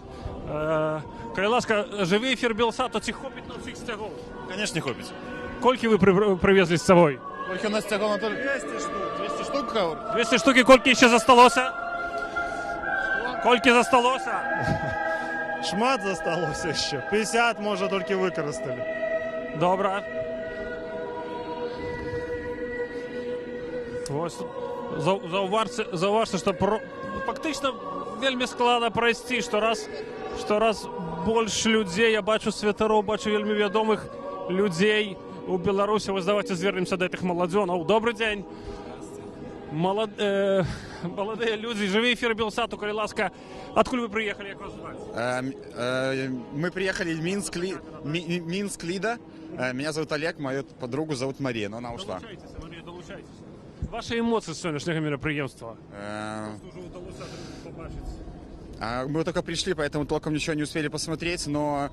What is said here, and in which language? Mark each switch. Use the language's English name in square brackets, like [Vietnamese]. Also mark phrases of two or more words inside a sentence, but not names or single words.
[Belarusian] Калі ласка, жывы эфір Белсату, ці хопіць на ўсіх сцягоў? Конечно, хопіць. Колькі вы прывезлі з сабой? Колькі у нас сцягоў на 200 штук. 200 штук, кавр? 200 штук, і колькі яшчэ засталося? Колькі засталося? Шмат засталося ще. [Ukrainian] 50, може, тільки використали. Добре. [Belarusian] Ось заўважце, што фактычна вельмі складана прайсці, штораз больш людзей, я бачу святароў, бачу вельмі вядомых людзей у Беларусі. Вось давайте звернемся да гэтых маладзёнаў. Добрый дзень. Маладыя людзі, жывы эфір Белсату, калі ласка. Адкуль вы прыехалі, як вас зваць? [Russian] Мы приехали из Минск-Лида. Меня зовут Олег, мою подругу зовут Мария, но она ушла. [Ukrainian] Долучайтесь. [Russian] Ваши эмоции с сегодняшнего мероприятия? Мы только пришли, поэтому толком ничего не успели посмотреть, но...